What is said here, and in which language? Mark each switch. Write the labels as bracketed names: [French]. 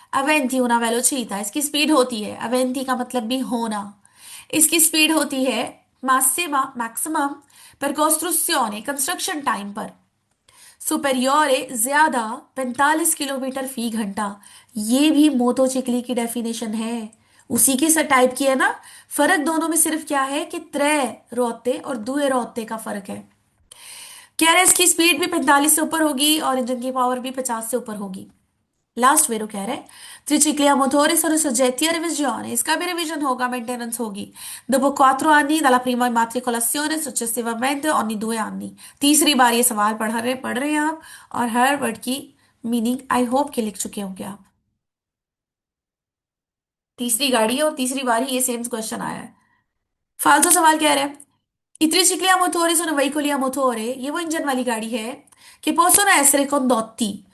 [Hindi] अवेंती [Italian] una velocità, [Hindi] इसकी speed होती है, अवेंती का मतलब भी होना, इसकी स्पीड होती है massima maximum [Italian] per costruzione [Hindi] construction time पर, सुपेरियोरे ज्यादा 45 किलोमीटर फी घंटा। ये भी मोटोचिकली की डेफिनेशन है, उसी के सा टाइप की है ना। फर्क दोनों में सिर्फ क्या है कि त्रे रोते और दुए रोते का फर्क है। कह रहे इसकी स्पीड भी 45 से ऊपर होगी और इंजन की पावर भी 50 से ऊपर होगी। लास्ट वेरो कह रहे हैं [Italian] Triciclia motori sono soggetti a revisione. [Hindi] इसका भी रिवीजन होगा, मेंटेनेंस होगी। [Italian] Dopo 4 anni dalla prima immatricolazione, successivamente ogni 2 anni। [Hindi] तीसरी बार ये सवाल पढ़ रहे हैं आप, और हर वर्ड की मीनिंग आई होप के लिख चुके होंगे आप। तीसरी गाड़ी है और तीसरी बार ही ये सेम क्वेश्चन आया है। फालतू सवाल कह रहे हैं [Italian] I tricicli a motore [Hindi] sono veicoli a motore, ये वो इंजन वाली गाड़ी है कि [Italian] possono essere condotti।